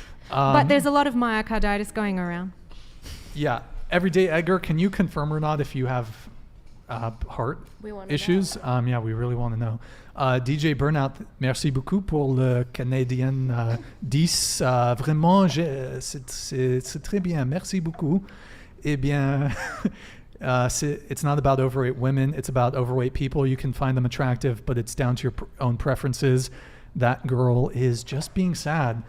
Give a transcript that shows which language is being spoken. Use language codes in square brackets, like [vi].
[en] But there's a lot of myocarditis going around. Yeah. Everyday Edgar, can you confirm or not if you have heart issues? Yeah, we really want to know. [fr] DJ Burnout, merci beaucoup pour le Canadien 10. Vraiment, c'est très bien. Merci beaucoup. Eh bien, [en] it's not about overweight women. It's about overweight people. You can find them attractive, but it's down to your own preferences. That girl is just being sad.